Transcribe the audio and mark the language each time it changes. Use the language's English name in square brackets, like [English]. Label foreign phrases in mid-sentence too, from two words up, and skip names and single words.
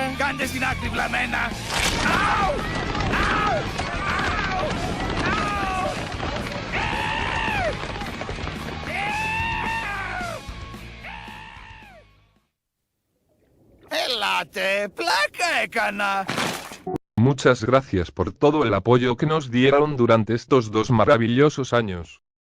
[Greek] Κάντε στην άκρη βλαμμένα! Αου! Αου! Αου! Αου! Ελάτε, πλάκα έκανα! [Spanish] Muchas gracias por todo el apoyo que nos dieron durante estos 2 maravillosos años.